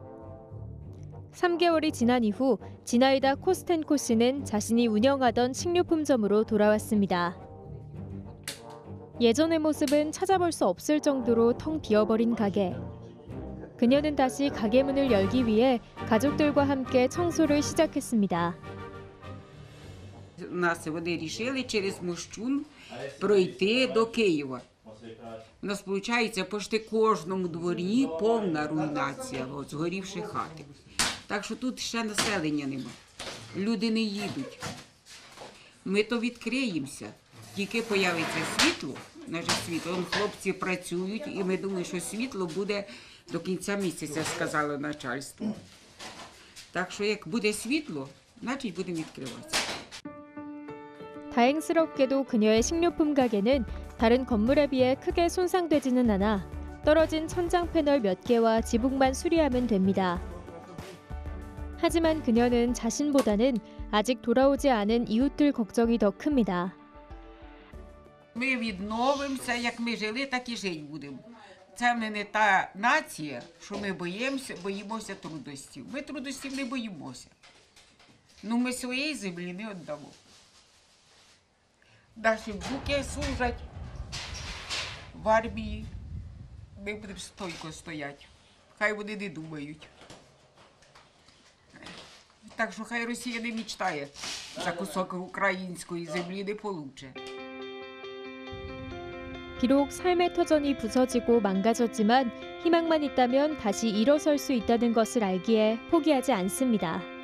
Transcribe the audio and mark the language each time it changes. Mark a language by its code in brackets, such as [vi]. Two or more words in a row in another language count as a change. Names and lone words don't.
[ko] 3개월이 지난 이후 지나이다 코스텐코 씨는 자신이 운영하던 식료품점으로 돌아왔습니다. 예전의 모습은 찾아볼 수 없을 정도로 텅 비어버린 가게. 그녀는 다시 가게 문을 열기 위해 가족들과 함께 청소를 시작했습니다. [uk] У нас вони рішили через Мощун пройти до Києва. У нас, виходить, почти кожному дворі повна руйнація, от, згорівши хати. Так що тут ще населення нема. Люди не їдуть. Ми то відкриємося. Тільки появиться світло, наше світло, хлопці працюють, і ми думаємо, що світло буде до кінця місяця, сказало начальство. Так що як буде світло, значить будемо відкриватися. [ko] 다행스럽게도 그녀의 식료품 가게는 다른 건물에 비해 크게 손상되지는 않아 떨어진 천장 패널 몇 개와 지붕만 수리하면 됩니다. 하지만 그녀는 자신보다는 아직 돌아오지 않은 이웃들 걱정이 더 큽니다. [uk] Ми відновимося, як ми жили, так і жити будемо. Це ми не та нація, що ми боїмося трудностей. Ми трудностей не боїмося. Ну ми своєї землі не віддамо. Наші внуки служать в армії. Ми будемо стойко стояти. Хай вони не думають. Так що хай Росія не мечтає за кусок української землі, не получе. [ko] 비록 삶의 터전이 부서지고 망가졌지만 희망만 있다면 다시 일어설 수 있다는 것을 알기에 포기하지 않습니다.